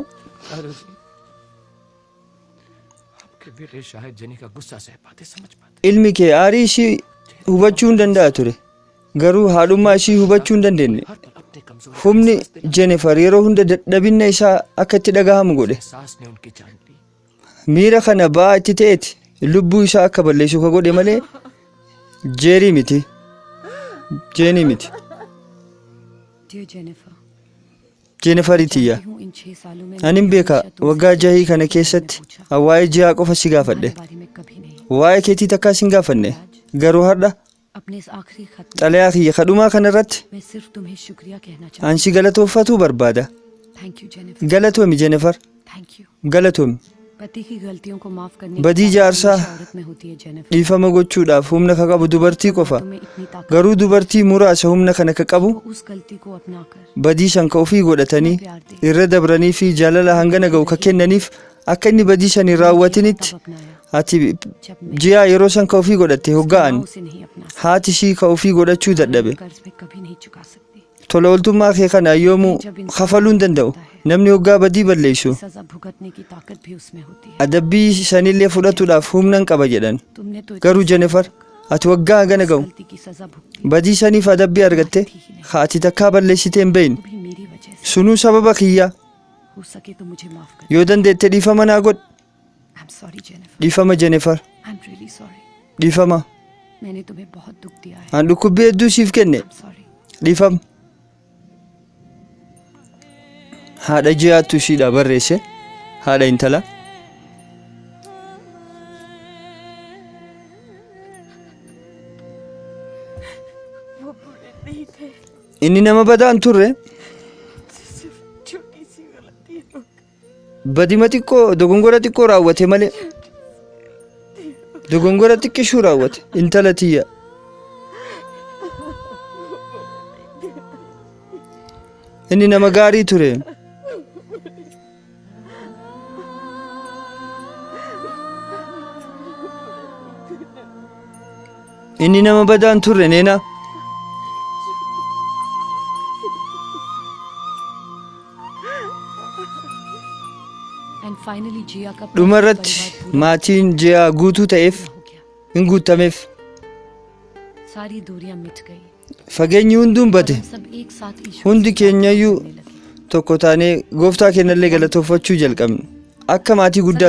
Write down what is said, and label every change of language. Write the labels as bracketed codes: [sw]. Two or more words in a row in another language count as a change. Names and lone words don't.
[hi] आरज़ी, आपके बेटे शायद जनी का गुस्सा सह पाते समझ पाते [om] Ilmi kee aarii ishii hubachuu hin danda'a ture. Garuu haadhummaa ishii hubachuu hin dandeenye. [hi] हर पल अपने कमजोर [om] Humni Jennifer yeroo hunda dadhabinna isaa akka itti dhagahamu godhe. [hi] एहसास ने उनकी जान ली [om] Miira kana ba'aa itti ta'eeti lubbuu isaa akka balleessu ka godhe malee jeerii miti. Jeenii miti. [en] Dear Jennifer [om] Jenniferitiyya. [hi] हूँ इन 6 सालों में [om] Anin beeka waggaa jahii kana keessatti waa'ee ji'aa qofa si gaafadhe. [hi] बारे में कभी नहीं [om] Waa'ee keetii takkaa sin gaafanne. Garuu har'a [hi] अपने इस आखिरी खत में [om] xalayaa kiyya kadhumaa kanarratti [hi] मैं सिर्फ तुम्हें शुक्रिया कहना चाहती [om] an si galatooffatuu barbaada. [en] हूँ thank you Jennifer [om] Galatoomi Jennifer. [en] thank you [om] Galatoomi. [hi] पति की गलतियों को माफ करने [om] Badii [hi] की ताकत [om] jaarsaa [hi] हमेशा औरत में होती है जेनिफर [om] dhiifama gochuudhaaf humna ka qabu dubartii qofa. [hi] तुम्हें इतनी ताकत [om] Garuu dubartii muraasa humna kana ka qabu [hi] वो उस गलती को अपनाकर [om] badii san ka ofii godhatanii irra dabranii fi jaalala hangana ga'u ka kennaniif akka inni badii san hin raawwatinitti [hi] तब अपनाया [om] ati [hi] जब मैं [om] ji'aa yeroo san ka ofii godhatte hoggaa'an [hi] उसे नहीं अपना [om] haati ishii ka ofii godhachuu dadhabe. [hi] कर्ज में कभी नहीं चुका सकती [om] Tola ooltummaa kee kana yoomuu kafaluu hin danda'u. Namni hoggaa badii balleessu [hi] सजा भुगतने की ताकत भी उसमें होती है [om] adabbii sanillee fudhatuudhaaf humna hin qaba jedhan. [hi] तुमने तो [om] Garuu Jennifer ati waggaa hangana ga'u [hi] गलती की सजा भुगती [om] badii saniif adabbii argatte haati takkaa balleessitee hin beeyne. [hi] वो भी मेरी वजह से [om] Sunuu sababa kiyyaa [hi] हो सके तो मुझे माफ कर [om] yoo dandeette dhiifama naa godh. [en] I am sorry Jennifer [om] Dhiifama Jennifer. [en] I am really sorry [om] Dhiifama. [hi] मैंने तुम्हें बहुत दुख दिया है [om] An dhukkubbii hedduu siif kenne. [en] I am sorry [om] Dhiifama. Haadha ji'aattu ishiidha barreesse. Haadha intala. [hi] वो बुरे नहीं थे [om] Inni nama badaa hin turre. [hi] सिर्फ छोटी सी गलती हो [om] Badima xiqqoo dogongora xiqqoo raawwate malee. Dogongora xiqqishuu raawwate intala tiyya. Inni nama gaarii ture. Inni nama badaa hin turre neena. [en] and finally [hi] जिया का [om] Dhumarratti maatiin ji'aa guutuu ta'eef [hi] हो गया [om] hin guutameef. [hi] सारी दूरियां मिट गई [om] Fageenyi hunduun bade. [hi] सब एक साथ ईश्वर [om] Hundi [hi] से [om] keenyayyuu [hi] करने लगे। [om] tokko taanee gooftaa keenyallee galatoofachuu jalqabne. Akka maatii guddaa